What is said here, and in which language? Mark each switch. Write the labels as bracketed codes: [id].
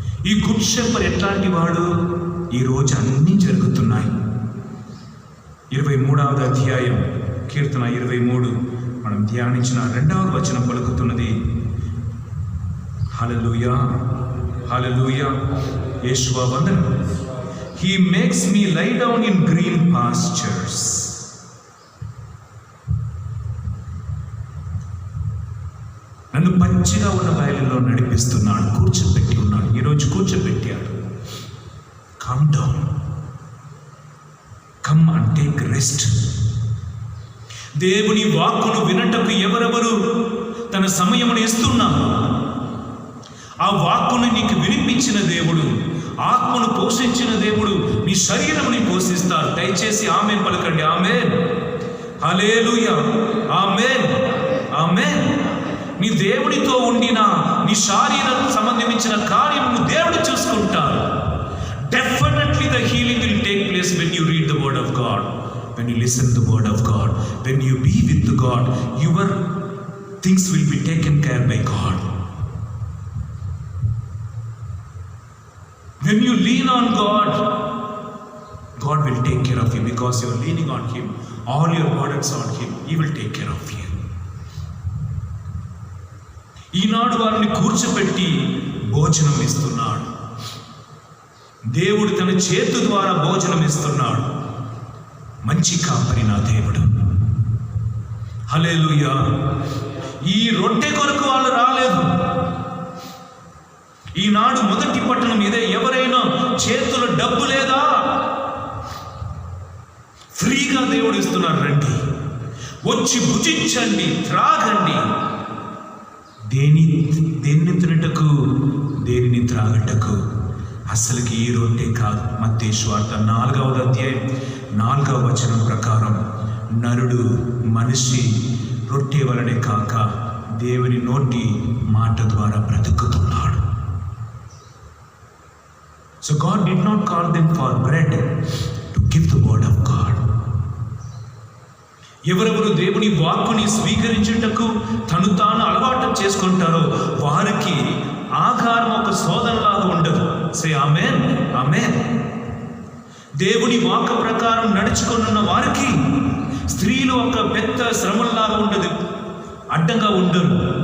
[te] ఈ good shepherd ఎట్లాంటి వాడు? ఈరోజు అన్నీ జరుగుతున్నాయి. 23వ అధ్యాయం కీర్తన 23 మనం ధ్యానించిన 2వ వచనం పలుకుతున్నది, హల్లెలూయా హల్లెలూయా, యేషువా వందనం. [en] He makes me lie down in green pastures. [te] నన్ను పచ్చిగా ఉన్న బయలులో నడిపిస్తున్నాడు, కూర్చోబెట్టి ఉన్నాడు. ఈరోజు కూర్చోబెట్టాడు. [en] Come down, come and take rest. [te] దేవుని వాక్కును వినటకు ఎవరెవరు తన సమయమును ఇస్తున్నారు? ఆ వాక్కును నీకు వినిపించిన దేవుడు, ఆత్మను పోషించిన దేవుడు నీ శరీరముని పోషిస్తారు. దయచేసి ఆమేన్ పలకండి. ఆమేన్, హల్లెలూయా, ఆమేన్, ఆమేన్. నీ దేవుడితో ఉండిన నీ శరీరం సంబంధించిన కార్యమును దేవుడు చూసుకుంటారు. [en] Definitely the healing will take place when you read the word of God, when you listen to the word of God, when you be with God, your things will be taken care by God. When you lean on God, God will take care of you, because you are leaning on Him. All your burdens on Him, He will take care of you. [te] ఈనాడు వారిని కూర్చోబెట్టి భోజనం ఇస్తున్నాడు. దేవుడు తన చేతు ద్వారా భోజనం ఇస్తున్నాడు. మంచి కాపరి నా దేవుడు. హల్లెలూయా. ఈ రొట్టె కొరకు వాళ్ళు రాలేదు. ఈనాడు మొదటి పట్టణం ఇదే. ఎవరైనా చేతుల్లో డబ్బు లేదా? ఫ్రీగా దేవుడు ఇస్తున్నారు. రండి, వచ్చి భుజించండి, త్రాగండి. దేన్ని తినటకు, దేనిని త్రాగటకు. అసలుకి ఈ రొట్టె కాదు. మత్తయి సువార్త 4వ అధ్యాయం 4వ వచనం ప్రకారం నరుడు, మనిషి రొట్టె వలనే కాక దేవుని నోటి మాట ద్వారా బ్రతుకుతున్నాడు. [en] So God did not call them for bread, to give the word of God. [te] ఎవరెవరు దేవుని వాక్కుని స్వీకరించుటకు తను తాను అలవాటు చేసుకుంటారు చేసుకుంటారో వారికి ఆహారం ఒక శోధనలాగా ఉండదు. సే ఆమేన్, ఆమేన్. దేవుని వాక్య ప్రకారం నడుచుకున్న వారికి స్త్రీలు ఒక పెద్ద శ్రమలాగా ఉండదు, అడ్డంగా ఉండరు.